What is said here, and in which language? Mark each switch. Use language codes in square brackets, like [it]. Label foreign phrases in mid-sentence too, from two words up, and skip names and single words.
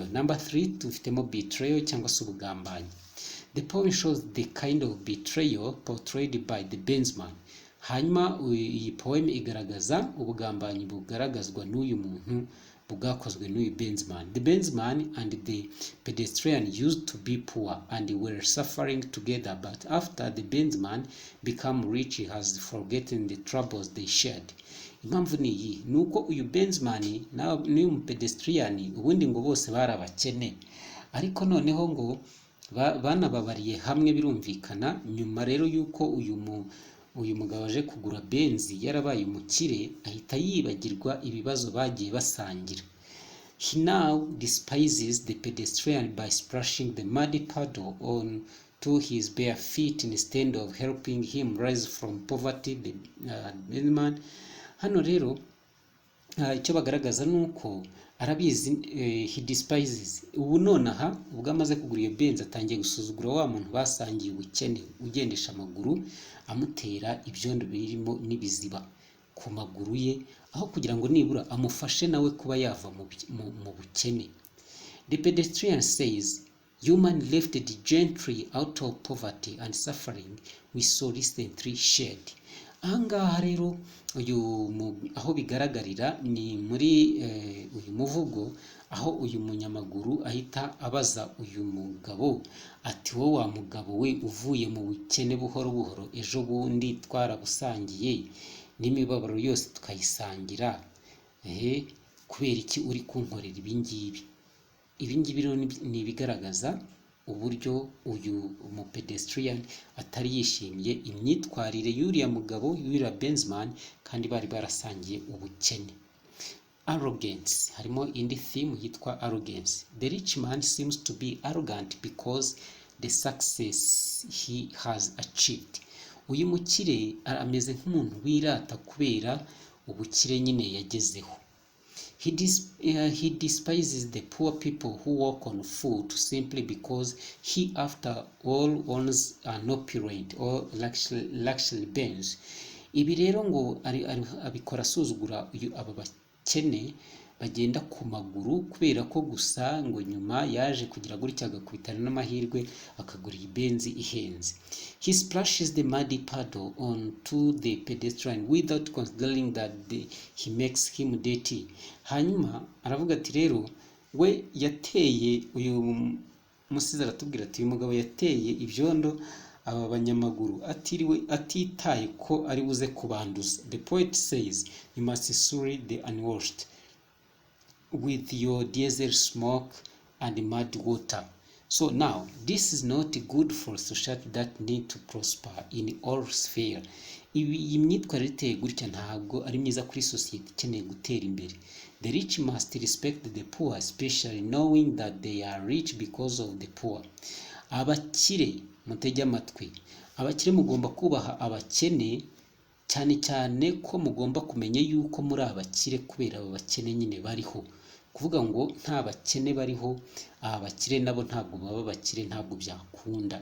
[en] Number 3, [rw] tufitemo betrayal cyangwa se ubugambanyi. [en] The poem shows the kind of betrayal portrayed by the Benzman. [rw] Hanyuma iyi poem igaragaza ubugambanyi bugaragazwa n'uyu muntu bwakozwe n'uyu Benzman. [en] The Benzman and the pedestrian used to be poor and were suffering together, but after the Benzman became rich, he has forgotten the troubles they shared. [rw] Impamvu ni iyi, nuko uyu Benzman n'uyu pedestrian ubundi ngo bose barabakene, ariko noneho ngo banababariye hamwe birumvikana. Nyuma rero yuko uyu mugabo aje kugura benzi yarabaye umukire, ahita yibagirwa ibibazo bagiye basangira. [en] He now despises the pedestrian by splashing the muddy puddle on to his bare feet instead of helping him rise from poverty. [rw] The Benzman hano rero icyo bagaragaza nuko arabizi, [en] he despises. [rw] Ubu nonaha ubwo amaze kugura iyo benzi atangiye gusuzugura wa muntu basangiye ubukene ugendesha amaguru amutera ibyondo birimo n'ibiziba, ku maguru ye, aho kugira ngo nibura amufashe nawe kuba yava mu bukene. [en] The pedestrian says, human lifted gently out of poverty and suffering we so recently shared. [rw] Ahangaha rero aho bigaragarira ni muri uyu muvugo, aho uyu munyamaguru ahita abaza uyu mugabo ati, wowe wa mugabo we uvuye mu bukene buhoro buhoro, ejo bundi twarabusangiye n'imibabaro yose tukayisangira, kubera iki uri kunkorera ibingibi? Ibingibi rero ni ibigaragaza uburyo uyu umupedestrian atari yishimiye imyitwarire y'uriya mugabo, y'uriya Benzman, kandi bari barasangiye ubukene. Arrogance, harimo indi theme yitwa arrogance. [en] The rich man seems to be arrogant because the success he has achieved. [rw] Uyu mukire ameze nk'umuntu wirata kubera ubukire nyine yagezeho. [en] He despises the poor people who walk on foot simply because he after all owns an opulent or luxury Benz. [rw] Ibi rero ngo abikora asuzugura aba bakene bagenda ku maguru, kubera ko gusa ngo nyuma yaje kugira gutya agakubitana n'amahirwe akagura iyi benzi ihenze. [en] He splashes the muddy puddle onto the pedestrian without considering that he makes him dirty. [rw] Hanyuma aravuga ati rero we yateye, uyu musizi aratubwira ati uyu mugabo yateye ibyondo aba banyamaguru atitaye ko ari buze kubanduza. [en] The poet says, you must surely the unwashed with your diesel smoke and mud water. So now this is not good for society that need to prosper in all sphere. [rw] Iyi myitwarire iteye gutya ntabwo ari myiza kuri sosiyete ikeneye gutera imbere. [en] The rich must respect the poor, especially knowing that they are rich because of the poor. [rw] Abakire mutege amatwi, abakire mugomba kubaha abakene, cyane cyane ko mugomba kumenya yuko muri abakire kubera aba bakene nyine bariho. Kuvuga ngo nta bakene bariho, abakire nabo ntabwo baba bakire, ntabwo byakunda.